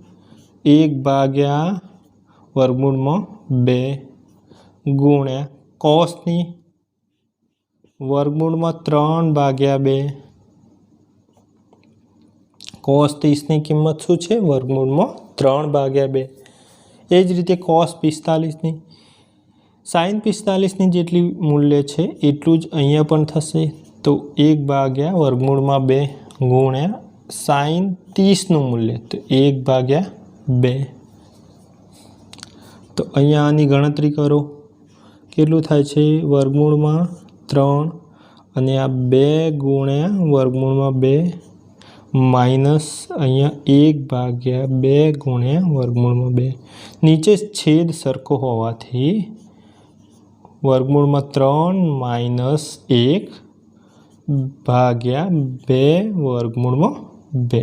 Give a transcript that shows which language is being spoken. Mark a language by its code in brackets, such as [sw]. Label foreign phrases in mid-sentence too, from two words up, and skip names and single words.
[gu] 1/√2 ગુણ્યા કૉસ ની વર્ગમૂળમાં 3/2। કૉસ 30 ની કિંમત શું છે? વર્ગમૂળમાં 3/2। એ જ રીતે કૉસ 45 ની સાઇન 45 ની જેટલી મૂલ્ય છે एटલું જ અહીંયા પણ થશે। તો 1/√2 ગુણ્યા સાઇન 30 નું મૂલ્ય તો 1/2। तो અહીંયા આની ગણતરી કરો કેટલું થાય છે? વર્ગમૂળમાં 3 અને આ 2 ગુણ્યા વર્ગમૂળમાં 2 માઇનસ અહીંયા 1/2 ગુણ્યા વર્ગમૂળમાં 2। નીચે છેદ સરખો હોવાથી વર્ગમૂળમાં 3 માઇનસ 1/2 વર્ગમૂળમાં 2।